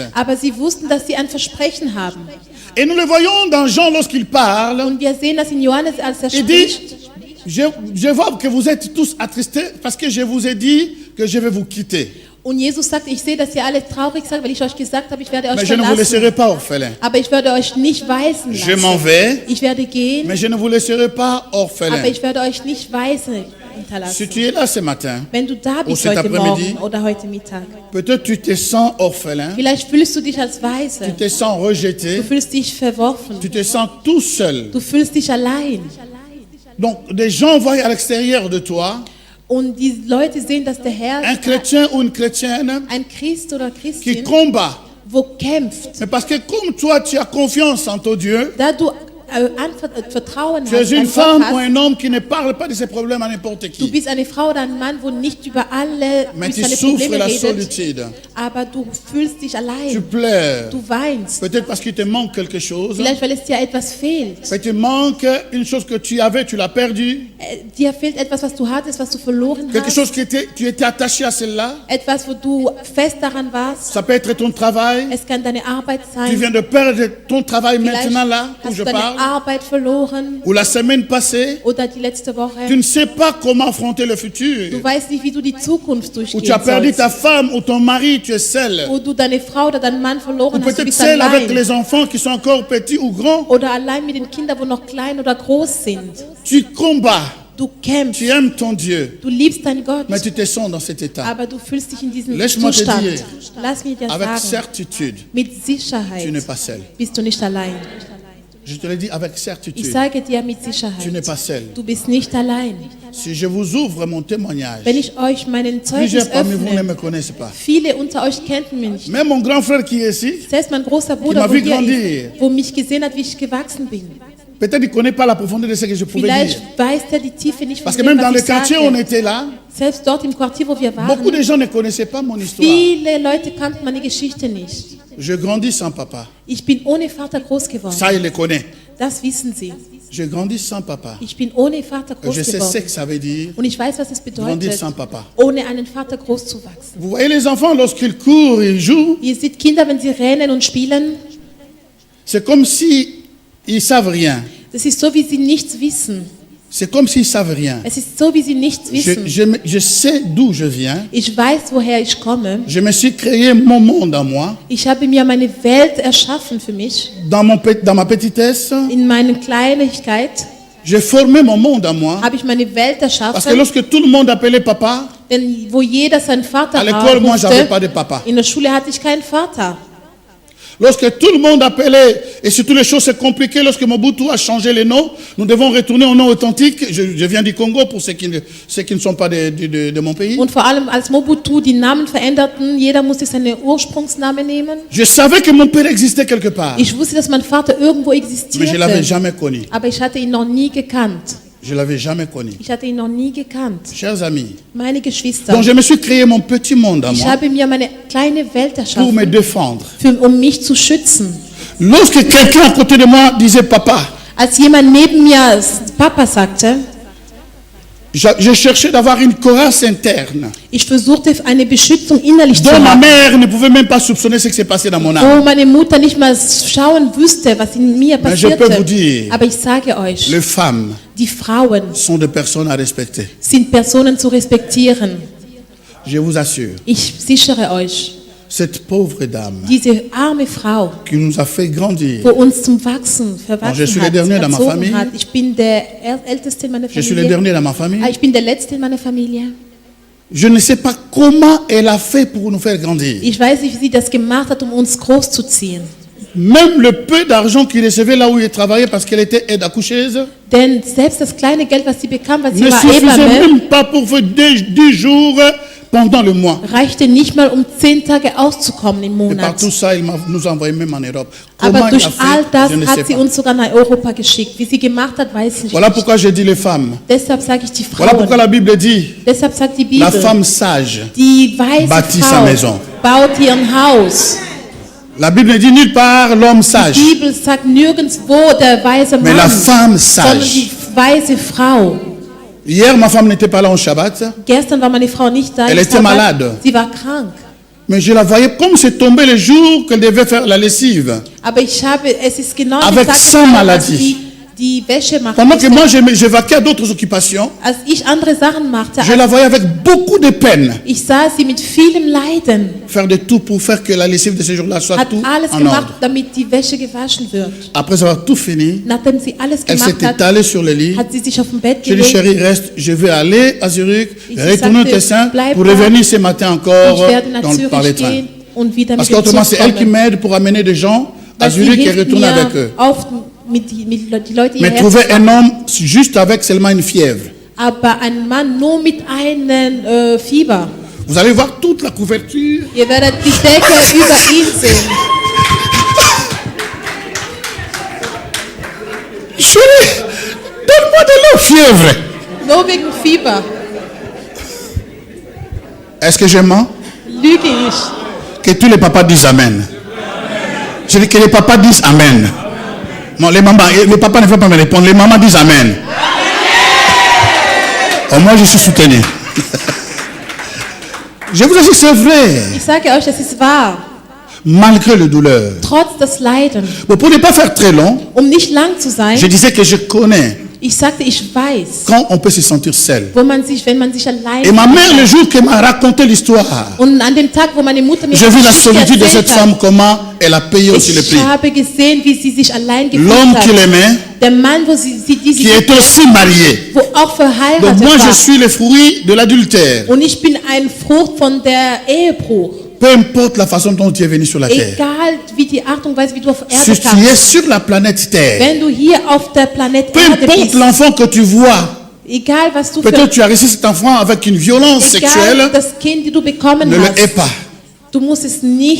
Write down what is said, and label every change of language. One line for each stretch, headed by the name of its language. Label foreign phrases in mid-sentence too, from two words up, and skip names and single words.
German: Aber sie wussten, dass sie ein Versprechen haben.
French: Et nous le voyons dans Jean lorsqu'il parle,
German: Und wir sehen das in Johannes, als
French: il dit,
German: spricht.
French: je vois que vous êtes tous attristés parce que je vous ai dit que je vais vous quitter.
German: Und Jesus sagt, ich sehe, dass ihr alle traurig seid, weil ich euch gesagt habe, ich werde euch
French: Mais je ne vous
German: verlassen.
French: laisserai pas orphelins.
German: Aber ich werde euch nicht weisen
French: Je m'en
German: lassen.
French: vais,
German: Ich werde gehen,
French: mais je ne vous laisserai pas orphelins.
German: aber ich werde euch nicht weisen hinterlassen.
French: Si tu es là ce matin,
German: Wenn du da bist
French: cet
German: heute
French: après-midi,
German: Morgen oder heute Mittag,
French: peut-être tu te sens orphelin,
German: vielleicht fühlst du dich als Weise.
French: tu te sens rejeté,
German: Du fühlst dich verworfen.
French: tu te sens tout seul.
German: Du fühlst dich allein.
French: Donc des gens voient à l'extérieur de toi
German: Und die Leute sehen, dass der Herr,
French: un chrétien ou une chrétienne
German: ein Christ oder
French: qui
German: Christin,
French: combat.
German: wo kämpft.
French: Mais parce que comme toi tu as confiance en ton Dieu,
German: Da du Vertrauen
French: tu es
German: hast,
French: une
German: an Gott
French: femme
German: hast,
French: ou un homme qui ne parle pas de ses problèmes à n'importe
German: du
French: qui.
German: bist eine Frau oder ein Mann, wo nicht über alle
French: Mais tu
German: seine
French: souffres
German: Probleme
French: la
German: redet,
French: solitude.
German: aber du fühlst dich
French: Tu
German: allein.
French: pleures.
German: Du weinst.
French: Peut-être parce qu'il te manque quelque chose.
German: Vielleicht, weil es dir etwas fehlt.
French: Peut-être qu'il manque une chose que tu avais, tu l'as perdu.
German: Dir fehlt etwas, was du hattest, was du verloren
French: Quelque
German: hast.
French: chose tu étais attaché à celle-là.
German: Etwas, wo du fest daran warst.
French: Ça peut être ton travail.
German: Es kann deine Arbeit
French: Tu
German: sein.
French: viens de perdre ton travail
German: Vielleicht
French: maintenant là où
German: hast
French: je
German: du deine
French: parle.
German: Arbeit verloren
French: Ou la semaine passée.
German: oder die letzte
French: Tu
German: Woche.
French: ne sais pas comment affronter le futur.
German: Du weißt nicht, wie du die Zukunft
French: Ou tu
German: durchgehen
French: as perdu
German: sollst.
French: ta femme ou ton mari, tu es seul.
German: Wo du deine Frau oder deinen Mann
French: Ou
German: verloren hast, du
French: peut-être
German: bist
French: seul avec
German: allein.
French: les enfants qui sont encore petits ou grands.
German: Oder allein mit den Kindern, wo noch klein oder groß sind.
French: Tu combats.
German: Du kämpfst.
French: Tu aimes ton Dieu.
German: Du liebst deinen Gott.
French: Mais tu te sens dans cet état.
German: Aber du fühlst dich in diesem
French: Laisse-moi te
German: Zustand.
French: dire,
German: Lass mich dir
French: Avec
German: sagen,
French: certitude,
German: mit
French: tu n'es
German: Sicherheit
French: pas seul.
German: bist du nicht allein.
French: Je te le dis avec
German: Ich
French: certitude.
German: sage dir mit
French: Tu n'es
German: Sicherheit,
French: pas seul.
German: du bist nicht allein.
French: Si je vous ouvre mon témoignage,
German: Wenn ich euch meinen Zeugnis
French: plusieurs parmi vous ne
German: öffne,
French: me connaissent pas.
German: viele unter euch kennen mich nicht.
French: Même mon grand frère qui est ici,
German: Selbst mein großer
French: m'a
German: Bruder, wo,
French: vu
German: hier
French: grandir.
German: ist, wo mich gesehen hat, wie ich gewachsen bin.
French: peut-être il ne connaît pas la profondeur de ce que je pouvais
German: Vielleicht
French: dire.
German: weiß er die Tiefe nicht von
French: Parce que
German: dem,
French: même dans
German: was
French: le
German: ich
French: quartier où on
German: sage.
French: était là,
German: Selbst dort im Quartier, wo wir
French: beaucoup de
German: waren,
French: gens ne connaissaient pas mon histoire.
German: viele Leute kannten meine Geschichte nicht.
French: Je grandis sans papa.
German: Ich bin ohne Vater groß geworden.
French: Ça, il le connaît.
German: Das wissen sie.
French: Je grandis sans papa.
German: Ich bin ohne Vater
French: Et je
German: groß
French: sais ce
German: geworden.
French: que ça veut dire,
German: Und ich weiß, was es
French: grandir
German: bedeutet,
French: sans papa.
German: ohne einen Vater groß zu wachsen.
French: Vous voyez les enfants, lorsqu'ils courent, ils jouent,
German: Ihr seht Kinder, wenn sie rennen und spielen,
French: c'est comme si ils savent rien.
German: das ist so, wie sie nichts wissen.
French: C'est comme s'ils ne savent rien.
German: Es ist so, wie sie nichts wissen.
French: Je sais d'où je viens.
German: Ich weiß, woher ich komme.
French: Je me suis créé mon monde à moi.
German: Ich habe mir meine Welt erschaffen für mich.
French: Dans ma petitesse,
German: In meiner Kleinigkeit
French: j'ai formé mon monde à moi.
German: habe ich meine Welt
French: Parce que
German: erschaffen.
French: lorsque tout le monde appelait papa,
German: Denn wo jeder seinen Vater
French: à l'école, moi, j'avais pas
German: rufte,
French: de papa.
German: in der Schule hatte ich keinen Vater.
French: Lorsque tout le monde appelait, et surtout les choses se compliquaient, lorsque Mobutu a changé les noms, nous devons retourner au nom authentique. Je viens du Congo pour ceux qui ne sont pas de mon pays.
German: Und vor allem als Mobutu die Namen veränderten, jeder musste seinen Ursprungsnamen nehmen.
French: Je savais que mon père existait quelque part,
German: Ich wusste, dass mein Vater irgendwo
French: mais je ne l'avais
German: existierte,
French: jamais connu.
German: aber ich hatte ihn noch nie gekannt.
French: Je ne l'avais jamais connu.
German: Ich hatte ihn noch nie gekannt.
French: Chers amis,
German: Meine Geschwister,
French: donc je me suis créé mon petit monde à
German: ich
French: moi
German: habe mir meine kleine Welt
French: pour me
German: erschaffen,
French: défendre.
German: um mich zu schützen.
French: Lorsque quelqu'un à côté de moi disait papa,
German: Als jemand neben mir Papa sagte,
French: je cherchais d'avoir une corasse interne
German: ich versuchte eine Beschützung innerlich zu
French: dont ma
German: haben,
French: mère ne pouvait même pas soupçonner ce qui s'est passé dans mon âme.
German: wo meine Mutter nicht mal schauen wüsste, was in mir
French: Mais je peux vous
German: passierte.
French: dire,
German: Aber ich sage euch,
French: les femmes
German: die Frauen
French: sont des personnes à respecter.
German: sind Personen zu respektieren.
French: Je vous assure,
German: Ich sichere euch,
French: cette pauvre dame
German: diese arme Frau,
French: qui nous a fait grandir,
German: wo uns zum Wachsen
French: je
German: verwachsen
French: suis le
German: hat,
French: dernier dans ma famille.
German: erzogen hat. Ich bin der Älteste in meiner
French: je suis le
German: Familie.
French: dernier dans ma famille,
German: Ich bin der Letzte in meiner Familie.
French: je ne sais pas comment elle a fait pour nous faire grandir.
German: Ich weiß nicht, wie sie das gemacht hat, um uns großzuziehen.
French: Même le peu d'argent qu'il recevait là où il travaillait parce qu'elle était aide accoucheuse
German: Denn selbst das kleine Geld, was sie bekam, weil sie
French: ne
German: war
French: suffisait
German: Hebamme,
French: même pas pour faire 10 jours pendant le mois.
German: reichte nicht mal, um 10 Tage auszukommen im
French: Et par
German: Monat.
French: tout ça, nous a envoyé même en Europe. Comment
German: Aber
French: il
German: durch
French: a
German: all
French: fait,
German: das
French: je ne sais
German: hat sie
French: pas.
German: uns sogar nach Europa geschickt. Wie sie gemacht hat, weiß ich
French: Voilà
German: nicht.
French: pourquoi je dis les femmes.
German: Deshalb sage ich die
French: Voilà pourquoi
German: Frauen.
French: la Bible dit,
German: Deshalb sagt die
French: la
German: Bibel,
French: femme sage
German: die weise
French: bâtit sa
German: Frau
French: maison.
German: baut ihren Haus.
French: La Bible dit nulle part l'homme sage,
German: Die Bibel sagt nirgendwo der weise
French: mais la
German: Mann,
French: femme
German: sondern
French: sage.
German: die weise Frau.
French: Hier, ma femme n'était pas là au Shabbat,
German: Gestern war meine Frau nicht da.
French: Elle
German: im
French: était
German: Sabbat.
French: malade.
German: Sie war krank.
French: mais je la voyais comme c'est tombé le jour qu'elle devait faire la lessive.
German: Aber es ist genau
French: Avec
German: gesagt,
French: sa
German: als
French: maladie.
German: die Wäsche machte.
French: Pendant que moi, je vaquais à d'autres occupations,
German: Als ich andere Sachen machte,
French: je la voyais avec beaucoup de peine
German: ich sah sie mit vielem Leiden.
French: faire de tout pour faire que la lessive de ce jour-là soit
German: Hat
French: tout
German: alles
French: en
German: gemacht,
French: ordre.
German: damit die Wäsche gewaschen wird.
French: Après avoir tout fini,
German: Nachdem sie alles
French: elle s'est
German: gemacht hat,
French: étalée sur le lit.
German: hat sie sich auf dem Bett
French: Je dis,
German: gelegt.
French: chérie, reste, je vais aller à Zurich,
German: Ich
French: retourner au
German: sagte,
French: Tessin
German: bleib
French: pour
German: da.
French: revenir ce matin encore
German: Ich werde nach
French: par les
German: Zürich
French: trains.
German: gehen und wieder
French: Parce
German: mit dem
French: qu'autrement,
German: Zug
French: c'est elle qui
German: kommen.
French: m'aide pour amener des gens à
German: Weil sie
French: Zurich et
German: hilft
French: retourner avec
German: mir
French: eux.
German: mit die Leute
French: Mais
German: hierher
French: trouver
German: zu
French: un
German: fahren.
French: homme juste avec seulement une fièvre.
German: Aber ein Mann nur mit einem Fieber.
French: Vous allez voir toute la couverture.
German: Ihr werdet die Decke über ihn sehen.
French: Chérie, donne-moi de l'eau, fièvre.
German: Nur wegen Fieber.
French: Est-ce que je mens?
German: Lüge ich.
French: Que tous les papas disent Amen. Je dis que les papas disent Amen. Non, les papas ne veulent pas me répondre. Les mamans disent Amen. Oh, moi, je suis soutenu. Je vous assure, c'est vrai.
German: Ich sage euch, es ist wahr.
French: Malgré le douleur.
German: Trotz des Leiden.
French: Bon, pour ne pas faire très long,
German: Nicht lang zu sein,
French: je disais que je connais
German: ich sagte, ich weiß,
French: quand on peut se sentir seul.
German: wenn man sich allein
French: Et ma mère, le jour qu'elle m'a raconté l'histoire,
German: Und an dem Tag, wo meine Mutter mir
French: j'ai vu la
German: Geschichte
French: solitude de
German: erzählt
French: cette
German: hat,
French: femme, comment elle a payé aussi le
German: ich
French: prix.
German: habe gesehen, wie sie sich allein gefühlt
French: L'homme
German: hat.
French: qu'il aimait,
German: Der Mann, wo sie
French: qui est aussi marié.
German: wo auch verheiratet
French: Donc moi, je
German: war.
French: suis le fruit de l'adultère.
German: Und ich bin ein Frucht von der Ehebruch.
French: Peu importe la façon dont tu es venu sur la terre.
German: Egal wie die Art und Weise, wie du auf Erde
French: Si tu es
German: kamst.
French: sur la planète Terre,
German: Wenn du hier auf der Planet
French: peu
German: Erde
French: importe
German: bist,
French: l'enfant que tu vois,
German: egal was du für
French: peut-être tu as reçu cet enfant avec une violence
German: egal
French: sexuelle,
German: das Kind, die du bekommen
French: ne le
German: hast,
French: hais pas.
German: du musst es nicht,